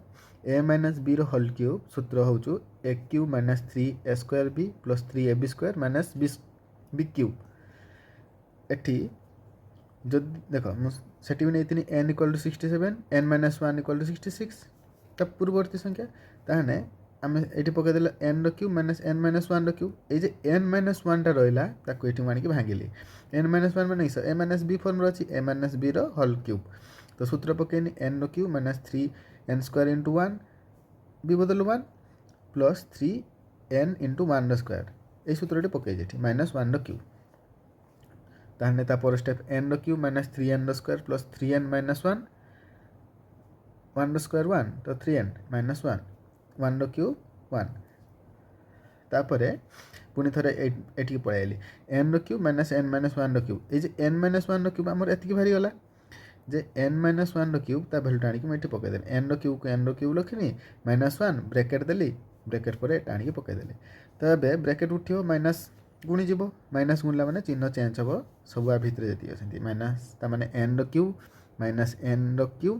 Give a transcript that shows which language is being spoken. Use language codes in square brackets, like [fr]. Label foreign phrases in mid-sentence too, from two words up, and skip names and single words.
[en] a minus b's whole cube [or] ସୂତ୍ର ହେଉଛି [en] a cube minus 3a square b plus 3ab square minus b cube. [or] ଏଠି ଯଦି ଦେଖ, ମୁଁ ସେଠି ବି ନେଇଥିଲି [en] n equal to 67, n minus 1 equal to 66, [or] ତା ପୂର୍ବବର୍ତ୍ତୀ ସଂଖ୍ୟା। ତାହେଲେ ଆମେ ଏଠି ପକାଇଦେଲେ n ର [en] cube minus n minus 1's cube. [or] ଏଇ ଯେ [en] n minus 1 [or] ରହିଲା, ତାକୁ ଏଠି ମୁଁ ଆଣିକି ଭାଙ୍ଗିଲି। [en] n minus 1 [or] ମାନେ [en] a minus b formula [or] ଅଛି, [en] a minus b's whole cube. [or] ତ ସୂତ୍ର ପକାଇନି, n ର [en] cube minus 3n square into 1, [or] b ବଦଲ 1 [en] plus 3n into 1's square. [or] এই ସୂତ୍ରଟି ପକାଇଛି ଏଠି, [en] minus 1's cube. [or] ତାହେଲେ ତାପରେ ଷ୍ଟେପ୍ n ର [en] cube minus 3n's square plus 3n minus 1, [or] 1ର ସ୍କୋୟାର୍ 1, ତ [en] 3n minus 1, [or] 1ର କ୍ୟୁବ୍ 1। ତାପରେ ପୁଣି ଥରେ ଏଠିକି ପଳେଇ ଆଇଲି, n ର [en] cube minus n minus 1's cube. [or] ଏଇ ଯେ [en] n minus 1's cube [or] ଆମର ଏତିକି ବାହାରିଗଲା, ଯେ [en] n minus 1's cube [or] ତା ଭ୍ୟାଲୁଟା ଆଣିକି ମୁଁ ଏଠି ପକାଇଦେଲି। n ର କ୍ୟୁବ୍କୁ n ର କ୍ୟୁବ୍ ରଖିନି, [en] minus 1 bracket [or] ଦେଲି, ବ୍ରେକେଟ୍ ପରେ ଏଟା ଆଣିକି ପକାଇଦେଲି। ତ ଏବେ ବ୍ରେକେଟ୍ ଉଠିବ, ମାଇନସ୍ ଗୁଣିଯିବ, ମାଇନସ୍ ଗୁଣିଲା ମାନେ ଚିହ୍ନ ଚେଞ୍ଜ ହେବ। ସବୁ ଆ ଭିତରେ ଯେତିକି ଅଛନ୍ତି ମାଇନସ୍, ତାମାନେ n ର [en] cube minus n's cube.